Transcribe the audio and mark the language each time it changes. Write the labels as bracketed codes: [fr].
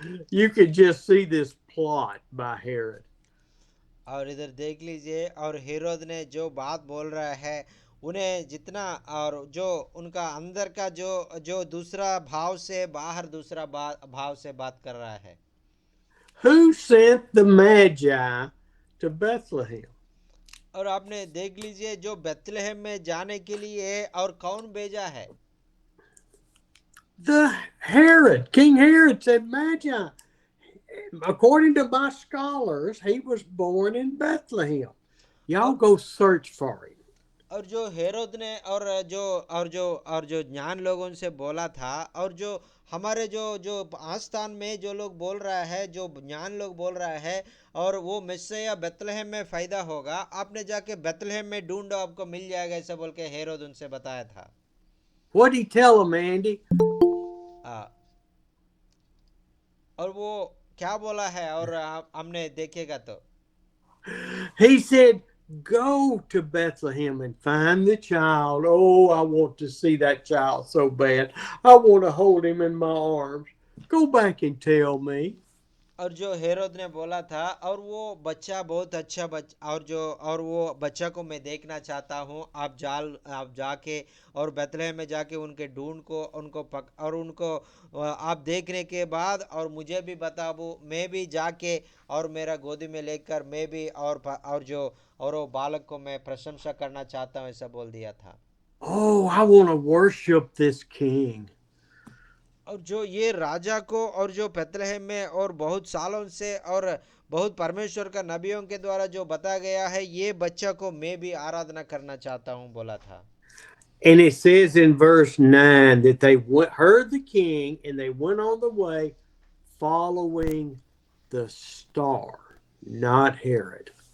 [en] You could just see this plot by Herod. [hi] और इधर देख लीजिए, और हेरोद ने जो बात बोल रहा है उन्हें जितना और जो उनका अंदर का जो दूसरा भाव से बाहर दूसरा भाव से बात कर रहा है। [en] Who sent the Magi to Bethlehem? [hi] और आपने देख लीजिए जो बेथलेहम में जाने के लिए और कौन भेजा है? [en] The Herod, King Herod said, Magi. According to my scholars, he was born in Bethlehem. Y'all go search for him. [hi] और जो हेरोद ने और जो ज्ञान लोगों से बोला था, और जो हमारे जो आस्थान में जो लोग बोल रहा है, जो ज्ञान लोग बोल रहा है, और वो मसीहा बेथलेहम में फायदा होगा, आपने जाके बेथलेहम में ढूंढो आपको मिल जाएगा, ऐसा बोल के हेरोद उनसे बताया था। [en] What did he tell him, Andy? [hi] और वो क्या बोला है और हमने देखेगा तो [en] He said, go to Bethlehem and find the child. Oh, I want to see that child so bad. I want to hold him in my arms. Go back and tell me. [hi] और जो हेरोद ने बोला था, और वो बच्चा बहुत अच्छा और वो बच्चा को मैं देखना चाहता हूँ, आप जाके और बेथलेहम में जाके उनके ढूंढ को और उनको आप देखने के बाद और मुझे भी बताओ, मैं भी जाके और मेरा गोदी में लेकर मैं भी और वो बालक को मैं प्रशंसा करना चाहता हूँ, ऐसा बोल दिया था। [en] Oh, I want to worship this king. [hi] और जो ये राजा को और जो बेथलेहम में और बहुत सालों से और बहुत परमेश्वर का नबियों के द्वारा जो बताया गया है, ये बच्चा को मैं भी आराधना करना चाहता हूँ बोला था। [en] And it says in verse 9 that they heard the king and they went on the way following the star, not Herod.